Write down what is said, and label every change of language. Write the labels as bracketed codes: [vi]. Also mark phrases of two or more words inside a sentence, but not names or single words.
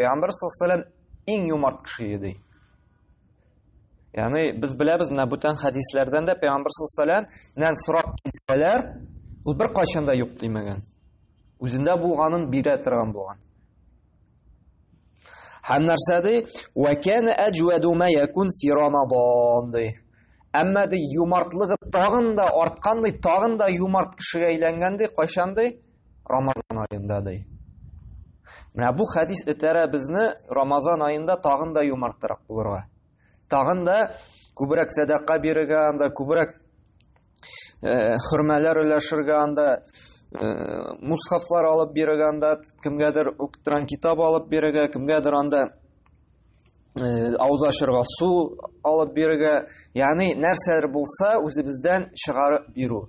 [tt] Пәйгамбәр [ar] صلى الله عليه وسلم [tt] иң юмарт кеше иде. Ягъни без беләбез, менә бүтән хадисләрдән дә Пәйгамбәр [ar] صلى الله عليه و [tt] сәлләмнән сорап килсәләр, ул бер кайчан да юк димәгән. Үзендә булганын бирә торган булган. Һәм нәрсә ди? [ar] "وكان أجود ما يكون في رمضان" ди. [tt] Әмма ди юмартлыгы тагын да арткан ди, тагын да юмарт кешегә әйләнгән ди, кайчан ди? Рамазан аенда ди. Менә бу хадис этәрә безне Рамазан аенда тагын да юмартрак булырга. Тагын да күбрәк садака бирергә, анда күбрәк хөрмәләр өләшергә, анда мусхафлар алып бирергә, анда кемгәдер укыттырган китап алып бирергә, кемгәдер анда авыз ачырга су алып бирергә, ягъни нәрсәдер булса үзебездән чыгарып бирү.